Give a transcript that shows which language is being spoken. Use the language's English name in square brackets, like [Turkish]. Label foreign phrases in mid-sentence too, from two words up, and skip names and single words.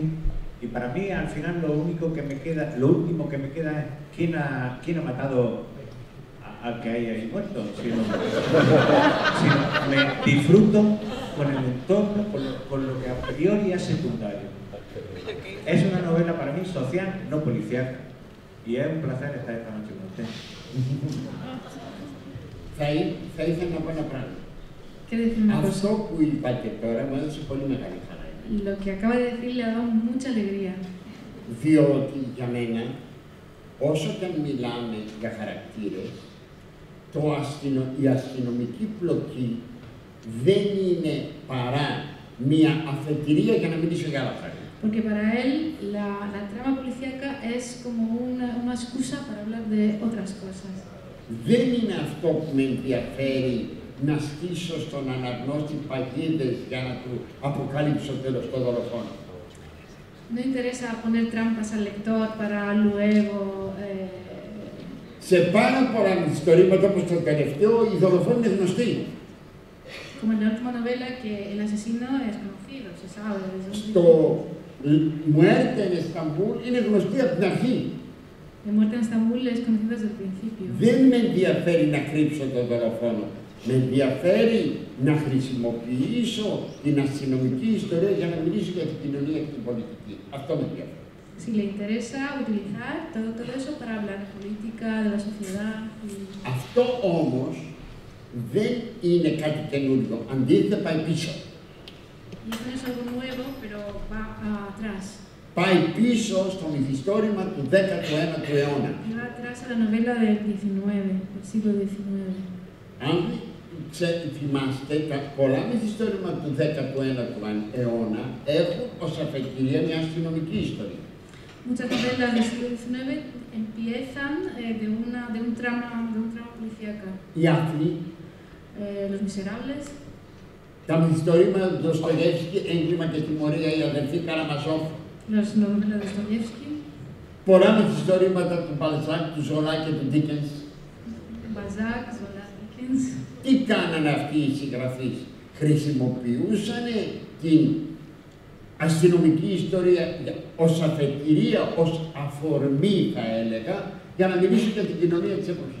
[Spanish] Y para mí, al final, lo último que me queda es quién ha matado al que hay ahí muerto. Sino me disfruto con el entorno, con lo que a priori es secundario. Es una novela para mí social, no policial. Y es un placer estar esta noche con usted. [Greek] Θα ήθελα να πω ένα πράγμα. [Spanish] Quiero decir una cosa. [Greek] Αυτό που είπατε τώρα μου έδωσε πολύ μεγάλη χαρά. [Spanish] Lo que acaba de decir le ha dado mucha alegría. [Greek] Διότι για μένα, όσο και αν μιλάμε για χαρακτήρες, η αστυνομική πλοκή δεν είναι παρά μία αφετηρία για να μιλήσω για άλλα πράγματα. [Spanish] Porque para él la trama policíaca es como una excusa para hablar de otras cosas. [Greek] Δεν είναι αυτό που με ενδιαφέρει να στήσω στον αναγνώστη παγίδες για να του αποκαλύψω τέλος το δολοφόνο. [Spanish] No interesa poner trampas al lector para luego... [Greek] Σε πάρα πολλά ιστορήματα όπως το τελευταίο, οι δολοφόνοι είναι γνωστοί. [Spanish] Como en la última novela, que el asesino es conocido, se sabe desde un [Greek] Στο Muerte en Estambul είναι γνωστή από την αρχή. [Spanish] La muerte en Estambul es conocida desde el principio. [Greek] Δεν με ενδιαφέρει να κρύψω τον δολοφόνο. Με ενδιαφέρει να χρησιμοποιήσω την αστυνομική ιστορία για να μιλήσω για την κοινωνία και την πολιτική. Αυτό με ενδιαφέρει. [Spanish] si le interesa utilizar todo eso para hablar de política, de la sociedad. [Greek] Αυτό όμως δεν είναι κάτι καινούριο, αντίθετα πάει πίσω. [Spanish] Y eso no es algo nuevo, pero va atrás. [Greek] Πάει πίσω στο μυθιστόρημα του 19ου αιώνα. [Spanish] Y va atrás a la novela del 19, del siglo XIX. [Greek] Αν θυμάστε, πολλά μυθιστόρημα του 19ου αιώνα έχουν ως αφετηρία μια αστυνομική ιστορία. [Spanish] Muchas novelas del siglo XIX empiezan de un trama policíaca. [Greek] Οι Άθλοι, [Spanish] Los Miserables, [Greek] τα μυθιστόρημα του Ντοστογεύσκη, Έγκλημα και Τιμωρία, η αδερφή Καραμαζόφ. [Spanish] las novelas de Dostoyevsky, [Greek] Πολλά μυθιστόρηματα του Μπαλζάκ, του Ζολά και του Ντίκενς. [Spanish] Balzac, Zola, Dickens. [Greek] Τι κάνανε αυτοί οι συγγραφείς? Χρησιμοποιούσαν την αστυνομική ιστορία ως αφετηρία, ως αφορμή θα έλεγα, για να μιλήσουν για την κοινωνία της εποχής.